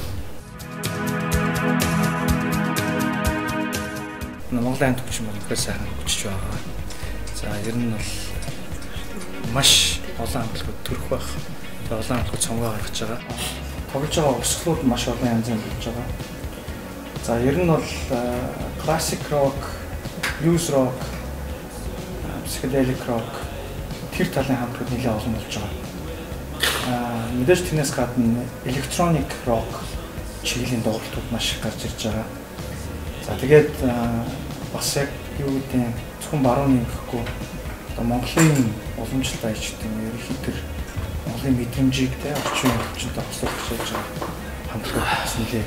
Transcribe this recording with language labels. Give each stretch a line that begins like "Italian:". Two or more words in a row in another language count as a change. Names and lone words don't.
Mongolian: Монголын төвчм үнэхээр сайхан хөгжиж байгаа. За ер нь бол маш олон хамтлагууд төрөх байх. Тэгээ олон хамтлагууд цомгоо гаргаж байгаа. Тоглож байгаа урсгалууд маш олон янзын болж байгаа. За ер нь бол
English: classic rock, blues rock, psychedelic rock
Mongolian: тэр талын хамтлагууд нэлээд олон болж байгаа. Мэдээж тэрнээс гадна
English: electronic rock
Mongolian: чиглэлийн тоглолтууд маш их гарч ирж байгаа. За тэгээд бас яг юу гэдэг зөвхөн баруун нэмэхгүй одоо Монголын уламжлалт аялчдын ерөнхийдөө Монголын мэдрэмжийг те орчин хүчтэй хослуулж байгаа хамтлаг бас нэлээд.